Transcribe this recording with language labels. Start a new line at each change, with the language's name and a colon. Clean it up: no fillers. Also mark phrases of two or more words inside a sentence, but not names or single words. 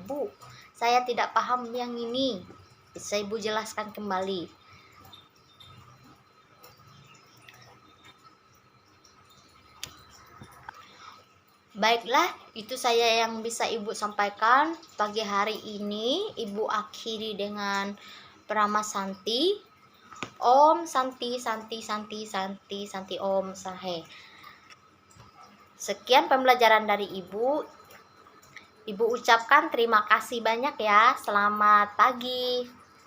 Indonesian: Bu, saya tidak paham yang ini. Bisa Ibu jelaskan kembali. Baiklah, itu saya yang bisa Ibu sampaikan pagi hari ini. Ibu akhiri dengan Prama Santi.
Sanskrit: Om Santi Santi Santi Santi Santi Om Sahe.
Indonesian: Sekian pembelajaran dari Ibu. Ibu ucapkan terima kasih banyak ya. Selamat pagi.